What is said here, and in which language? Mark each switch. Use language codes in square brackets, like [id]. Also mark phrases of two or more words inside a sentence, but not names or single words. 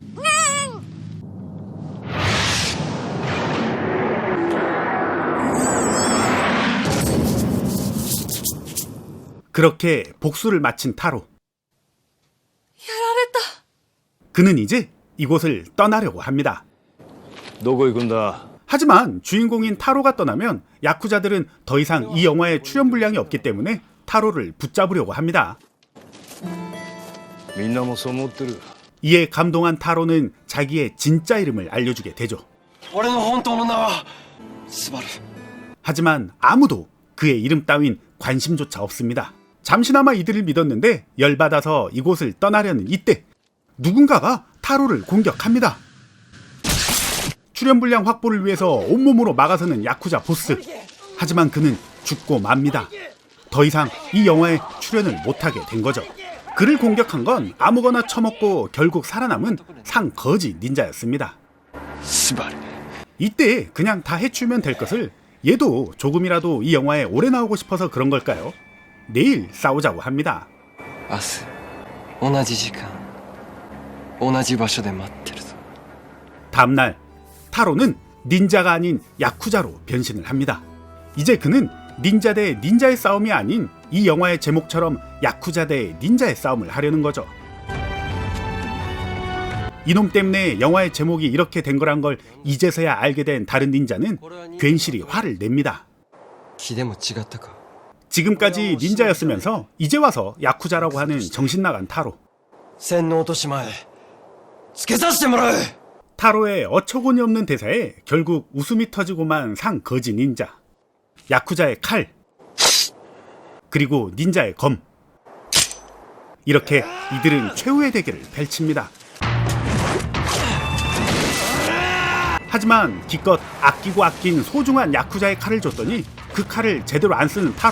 [ko] 그렇게 복수를 마친 타로. 그는 이제 이곳을 떠나려고 합니다. [ja] どこ行くんだ。 [ko] 하지만 주인공인 타로가 떠나면 야쿠자들은 더 이상 이 영화에 출연 분량이 없기 때문에 타로를 붙잡으려고 합니다. [ja] みんなもそう思ってる。 [ko] 이에 감동한 타로는 자기의 진짜 이름을 알려주게 되죠. [ja] 俺の本当の名はスバル。 [ko] 하지만 아무도 그의 이름 따윈 관심조차 없습니다. 잠시나마 이들을 믿었는데 열받아서 이곳을 떠나려는 이때 누군가가 타로를 공격합니다. 출연 분량 확보를 위해서 온몸으로 막아서는 야쿠자 보스. 하지만 그는 죽고 맙니다. 더 이상 이 영화에 출연을 못하게 된 거죠. 그를 공격한 건 아무거나 처먹고 결국 살아남은 상거지 닌자였습니다. 이때 그냥 다 해치우면 될 것을 얘도 조금이라도 이 영화에 오래 나오고 싶어서 그런 걸까요? 내일 싸우자고 합니다. [ja] 明日同じ時間同じ場所で待ってるぞ。 [ko] 다음날 타로는 닌자가 아닌 야쿠자로 변신을 합니다. 이제 그는 닌자 대 닌자의 싸움이 아닌 이 영화의 제목처럼 야쿠자 대 닌자의 싸움을 하려는 거죠. 이놈 때문에 영화의 제목이 이렇게 된 거란 걸 이제서야 알게 된 다른 닌자는 괜시리 화를 냅니다. [ja] 気でも違ったか。 [ko] 지금까지 닌자였으면서 이제 와서 야쿠자라고 하는 정신나간 타로. [ja] 洗脳落とし前つけさせてもらう。 [ko] 타로의 어처구니 없는 대사에 결국 웃음이 터지고만 산 거지 닌자. 야쿠자의 칼, 그리고 닌자의 검. 이렇게 이들은 최후의 대결을 펼칩니다. 하지만 기껏 아끼고 아낀 소중한 야쿠자의 칼을 줬더니 그 칼을 제대로 안 쓰는 타로.